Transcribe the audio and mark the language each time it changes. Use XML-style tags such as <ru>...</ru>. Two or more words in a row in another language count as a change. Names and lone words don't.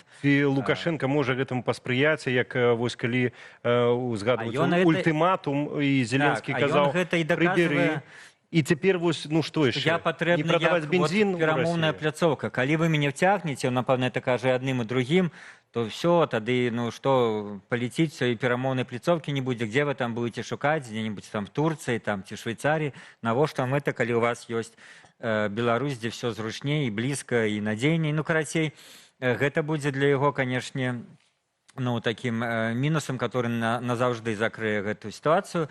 <be>І Лукашенко можа гэтаму паспрыяць, як вось калі узгадваць ультыматум, і Зеленскі казаў, прыбяры. І цяпер вось, ну што яшчэ? Я патрэбна як перамоўная пляцоўка. Калі вы мяне ўцягнеце, напэўна, это кажа адным і другім, то все, тады, ну што, паліціць все, і перамоўнай пляцоўкі не будзе.</be> <ru>Где вы там будете шукаць?</ru> <be>Дзе-нибудь там в Турцыі, там, ці Швейцаріі. Навошта вам это, калі у вас ёсць Беларусь, дзе все зручней, і блізка, і надзейней. Ну, карацей, гэта будзе для яго, канешне, ну, таким мінусам, который назаўжды закрые гэтую сітуацыю.</be>